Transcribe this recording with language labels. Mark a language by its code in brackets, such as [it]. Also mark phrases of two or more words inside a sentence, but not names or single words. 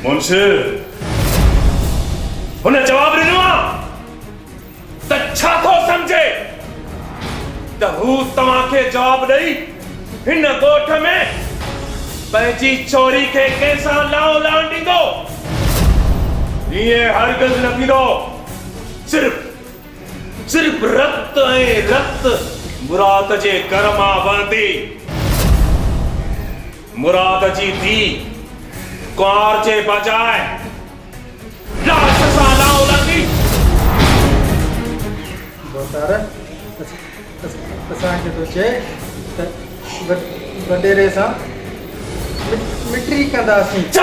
[sd] मुंशी हुन जवाब ॾिनो आहे त छा थो सम्झे त हू तव्हांखे जवाब ॾेई हिन ॻोठ में पंहिंजी छोरी खे कंहिंसां लाओ लाओ ॾींदो ईअं हरगिज़ न थींदो। सिर्फ़ रत ऐं रत मुराद जे घर मां वहंदी मुराद जी धीउ कुंवार जे बजाए लाश सां लाओ लंदी। बोतार असांखे थो चए त वॾेरे सां मिट्री कंदासीं।